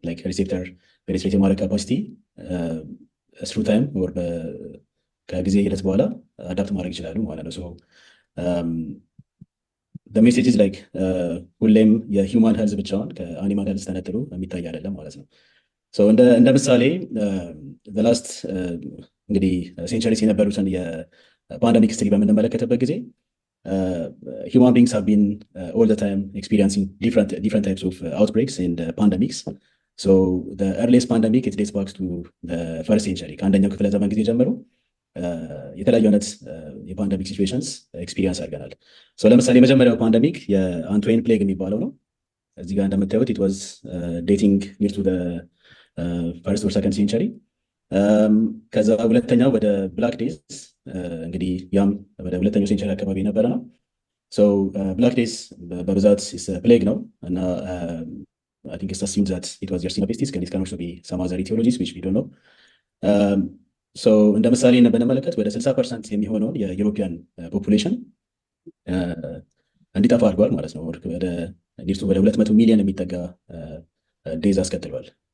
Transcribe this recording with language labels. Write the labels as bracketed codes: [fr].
[am] ሪሴፕተር ፔኔትሬት የማድረግ ካፓሲቲ ስሩ ታይም ወር ከጊዜ ሂደት በኋላ አዳፕት ማድረግ ይችላሉ ማለት ነው። ሜሴጅ ሁሌም የሂውማን ሄልዝ ብቻውን ከአኒማል ሄልዝ ተነጥሎ የሚታይ አይደለም ማለት ነው። እንደ ምሳሌ ላስት እንግዲህ ሴንቸሪስ የነበሩትን የፓንደሚክ ሂስትሪ በምንመለከትበት ጊዜ [en] human beings have been all the time experiencing different types of outbreaks and pandemics. The earliest pandemic, it dates back to the first century. [am] ከአንደኛው ክፍለ ዘመን ጊዜ ጀምሮ የተለያዩ አይነት የፓንደሚክ ሲቹዌሽንስ ኤክስፒሪየንስ አድርገናል። ለምሳሌ የመጀመሪያው ፓንደሚክ የአንትዌን ፕሌግ የሚባለው ነው። እዚህ ጋር እንደምታዩት [en] it was dating near to the first or second century. [am] ከዛ ሁለተኛው ወደ ብላክ ዴዝ እንግዲህ ያም ወደ ሁለተኛው ሴንቸሪ አካባቢ የነበረ ነው። ብላክ ዴዝ በብዛት ፕሌግ ነው እና [en] I think it's assumed that it was Yersinia pestis, and it can also be some other etiologies which we don't know. [am] እንደ ምሳሌ ብንመለከት ወደ 60% የሚሆነውን የዩሮፒያን ፖፑሌሽን እንዲጠፋ አድርጓል ማለት ነው። ወደ 200 ሚሊዮን የሚጠጋ ዴዝ አስከትሏል።